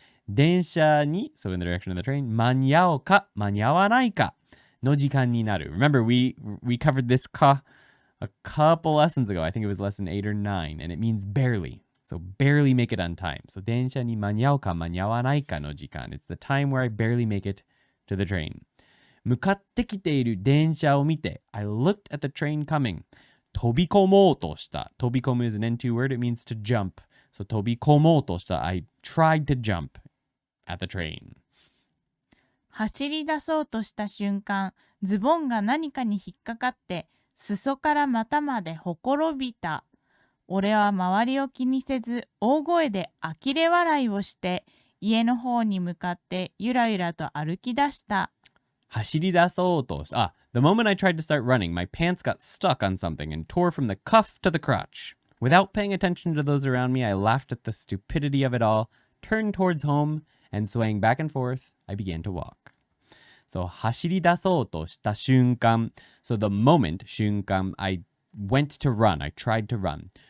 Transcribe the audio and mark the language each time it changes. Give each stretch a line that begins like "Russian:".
Japanese: 電車に
English: so in the direction of the train
Japanese: 間に合うか間に合わないかの時間になる.
English: Remember we covered this ka a couple lessons ago. I think it was lesson 8 or 9 and it means barely. So barely make it on time.
Japanese: So 電車に間に合うか間に合わないかの時間.
English: It's the time where I barely make it to the train.
Japanese: 向かってきている電車を見て
English: I looked at the train coming.
Japanese: 飛び込もうとした.
English: 飛び込む is an N2 word. It means to jump.
Japanese: So 飛び込もうとした.
English: I tried to jump at the train.
Japanese: 走り出そうとした瞬間、ズボンが何かに引っかかって、裾から股までほころびた。俺は周りを気にせず、大声で呆れ笑いをして、家の方に向かってゆらゆらと歩き出した。走り出そうとした。
English: The moment I tried to start running, my pants got stuck on something and tore from the cuff to the crotch. Without paying attention to those around me, I laughed at the stupidity of it all, turned towards home, and swaying back and forth, I began to walk. So
Japanese: 走り出そうとした瞬間
English: So the moment 瞬間 I went to run. I tried to run.